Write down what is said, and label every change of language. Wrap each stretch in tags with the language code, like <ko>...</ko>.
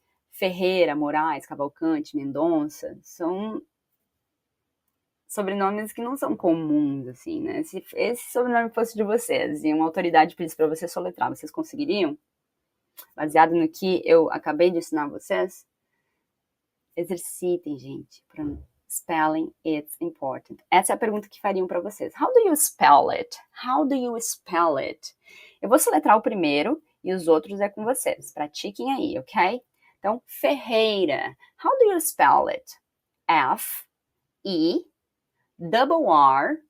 <pt>Ferreira, Moraes, Cavalcante, Mendonça, são sobrenomes que não são comuns, assim, né? Se esse sobrenome fosse de vocês e uma autoridade pedisse para vocês soletrar, vocês conseguiriam? Baseado no que eu acabei de ensinar vocês? Exercitem, gente.</pt> <en>Spelling, it's important.</en> <pt>Essa é a pergunta que fariam para vocês.</pt> <en>How do you spell it?</en> <pt>How do you spell it? Eu vou soletrar o primeiro e os outros é com vocês. Pratiquem aí, ok? Então, Ferreira.</pt> <en>How do you spell it? F, E, double R.</en>